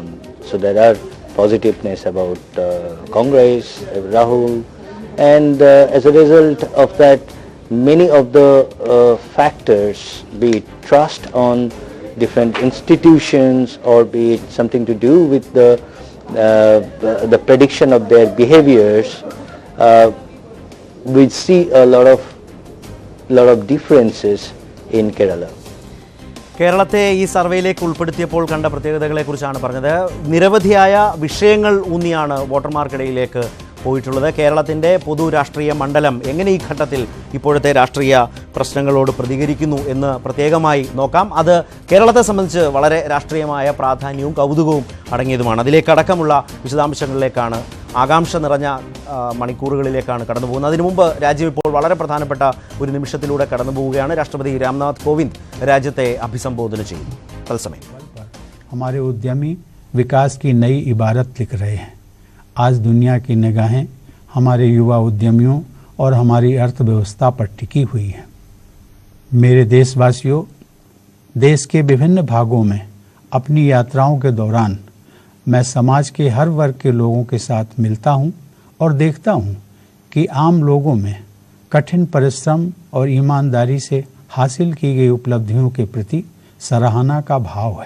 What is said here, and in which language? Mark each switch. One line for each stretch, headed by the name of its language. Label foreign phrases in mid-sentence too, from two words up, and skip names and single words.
English: So there are positiveness about Congress, Rahul, and as a result of that, many of the factors, be it trust on different institutions or be it something to do with the prediction of their behaviors, we see a lot of differences in Kerala.
Malayalam: കേരളത്തെ ഈ സർവേയിലേക്ക് ഉൾപ്പെടുത്തിയപ്പോൾ കണ്ട പ്രത്യേകതകളെക്കുറിച്ചാണ് പറഞ്ഞത്. നിരവധിയായ വിഷയങ്ങൾ ഊന്നിയാണ് വോട്ടർമാർക്കിടയിലേക്ക് പോയിട്ടുള്ളത്. കേരളത്തിൻ്റെ പൊതു രാഷ്ട്രീയ മണ്ഡലം എങ്ങനെ ഈ ഘട്ടത്തിൽ ഇപ്പോഴത്തെ രാഷ്ട്രീയ പ്രശ്നങ്ങളോട് പ്രതികരിക്കുന്നു എന്ന് പ്രത്യേകമായി നോക്കാം. അത് കേരളത്തെ സംബന്ധിച്ച് വളരെ രാഷ്ട്രീയമായ പ്രാധാന്യവും കൗതുകവും അടങ്ങിയതുമാണ്. അതിലേക്കടക്കമുള്ള വിശദാംശങ്ങളിലേക്കാണ്, ആകാംക്ഷ നിറഞ്ഞ മണിക്കൂറുകളിലേക്കാണ് കടന്നു പോകുന്നത്. അതിനു മുമ്പ് രാജ്യം ഇപ്പോൾ വളരെ പ്രധാനപ്പെട്ട ഒരു നിമിഷത്തിലൂടെ കടന്നു പോവുകയാണ്. രാഷ്ട്രപതി രാംനാഥ് കോവിന്ദ് രാജ്യത്തെ അഭിസംബോധന ചെയ്യുന്നു. തത്സമയം
Hindi: हमारे उद्यमी विकास की नई इबारत लिख रहे हैं. आज दुनिया की निगाहें हमारे युवा उद्यमियों और हमारी अर्थव्यवस्था पर टिकी हुई हैं. मेरे देशवासियों, देश के विभिन्न भागों में अपनी यात्राओं के दौरान मैं समाज के हर वर्ग के लोगों के साथ मिलता हूं और देखता हूं कि आम लोगों में कठिन परिश्रम और ईमानदारी से हासिल की गई उपलब्धियों के प्रति सराहना का भाव है.